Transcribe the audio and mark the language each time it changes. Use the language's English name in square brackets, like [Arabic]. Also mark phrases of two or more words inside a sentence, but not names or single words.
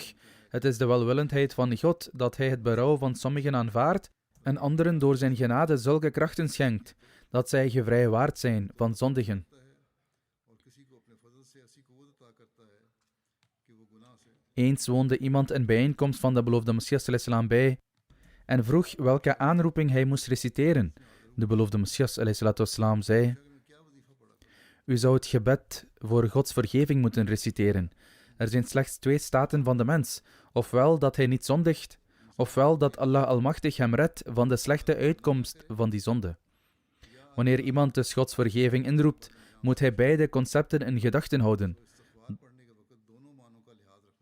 [Dutch] Het is de welwillendheid van God dat hij het berouw van sommigen aanvaardt en anderen door zijn genade zulke krachten schenkt, dat zij gevrijwaard zijn van zondigen. Eens woonde iemand een bijeenkomst van de beloofde Messias [Arabic] صلى الله عليه وسلم [Dutch] bij en vroeg welke aanroeping hij moest reciteren. De beloofde Messias [Arabic] صلى الله عليه وسلم [Dutch] zei: u zou het gebed voor Gods vergeving moeten reciteren. Er zijn slechts 2 staten van de mens, ofwel dat hij niet zondigt, ofwel dat Allah Almachtig hem redt van de slechte uitkomst van die zonde. Wanneer iemand dus Gods vergeving inroept, moet hij beide concepten in gedachten houden.